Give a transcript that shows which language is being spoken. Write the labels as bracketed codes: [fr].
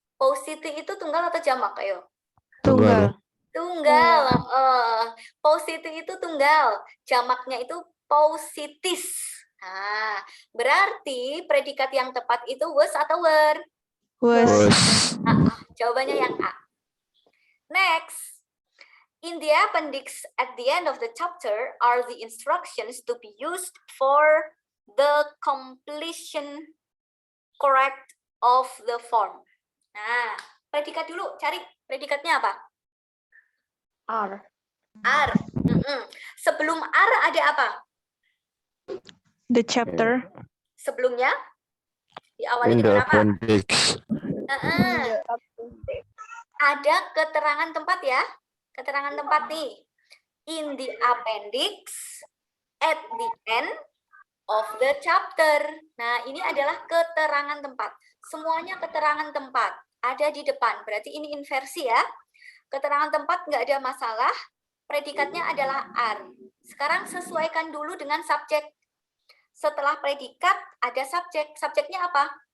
[id] Paucity itu tunggal atau jamak? Ayo. Tunggal. Tunggal. Paucity itu tunggal. Jamaknya itu paucities. Nah, berarti predikat yang tepat itu was atau were? Was. Jawabannya yang A. Next. [en] In the appendix at the end of the chapter are the instructions to be used for the completion correct of the form. [id] Nah, predikat dulu. Cari predikatnya apa? [en] R. [id] R. Sebelum R ada apa? [en] The chapter. [id] Sebelumnya diawali [en] In the [id] dengan apa? [en] appendix. [id] Ada keterangan tempat ya. Keterangan tempat nih. [en] In the appendix at the end of the chapter. [id] Nah, ini adalah keterangan tempat. Semuanya keterangan tempat. Ada di depan. Berarti ini inversi ya. Keterangan tempat nggak ada masalah. Predikatnya adalah R. Sekarang sesuaikan dulu dengan subjek. Setelah predikat ada subjek. Subjeknya apa?